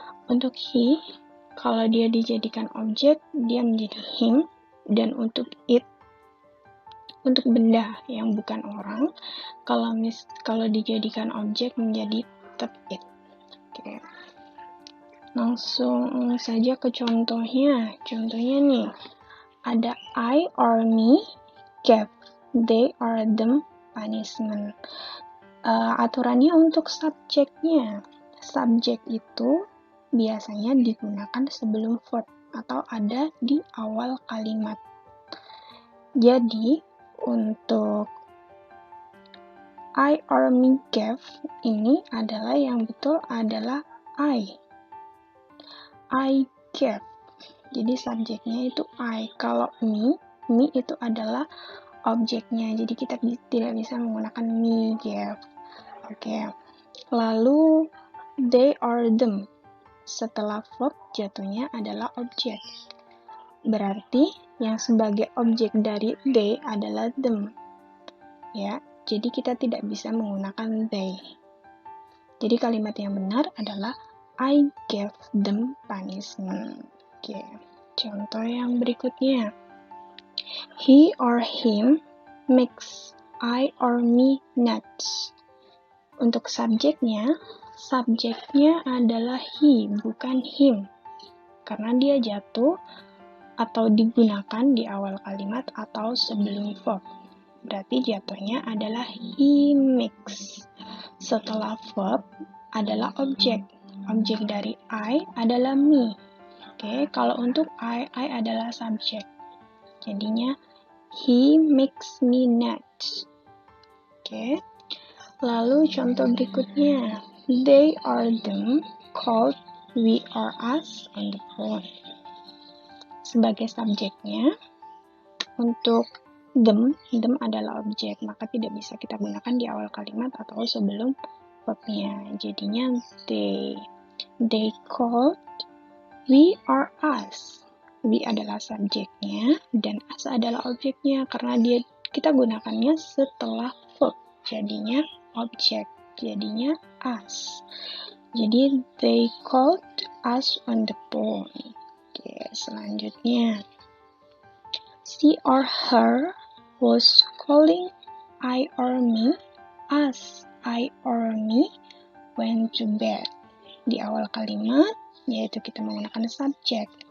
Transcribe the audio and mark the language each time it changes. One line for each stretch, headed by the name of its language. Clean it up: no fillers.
Indonesian: Untuk he, kalau dia dijadikan objek, dia menjadi him. Dan untuk it, untuk benda yang bukan orang, kalau dijadikan objek menjadi tetap it. Oke. Langsung saja ke contohnya. Contohnya nih, ada
English: I or me gave they or them punishment.
Indonesian: Aturannya untuk subjeknya. Subjek itu biasanya digunakan sebelum verb atau ada di awal kalimat. Jadi, untuk I or me gave ini adalah yang betul adalah I gave. Jadi subjeknya itu I. Kalau me itu adalah objeknya. Jadi kita tidak bisa menggunakan me gave. Oke. Lalu they or them. Setelah verb jatuhnya adalah objek. Berarti yang sebagai objek dari they adalah them. Ya, jadi kita tidak bisa menggunakan they. Jadi kalimat yang benar adalah
English: I gave them punishment.
Indonesian: Oke, contoh yang berikutnya.
English: He or him makes I or me nuts.
Indonesian: Untuk subjeknya adalah he, bukan him. Karena dia jatuh atau digunakan di awal kalimat atau sebelum verb. Berarti jatuhnya adalah he makes. Setelah verb adalah objek. Objek dari I adalah me. Oke, kalau untuk I adalah subjek. Jadinya
English: he makes me nuts.
Indonesian: Oke. Lalu contoh berikutnya.
English: They or them called we or us on the phone.
Indonesian: Sebagai subjeknya, untuk them adalah objek, maka tidak bisa kita gunakan di awal kalimat atau sebelum verbnya. Jadinya
English: they called we or us.
Indonesian: We adalah subjeknya dan us adalah objeknya karena kita gunakannya setelah verb. Jadinya objek, jadinya us. Jadi
English: they called us on the phone.
Indonesian: Oke, selanjutnya
English: she or her was calling I or me, us, I or me went to bed.
Indonesian: Di awal kalimat, yaitu kita menggunakan subjek.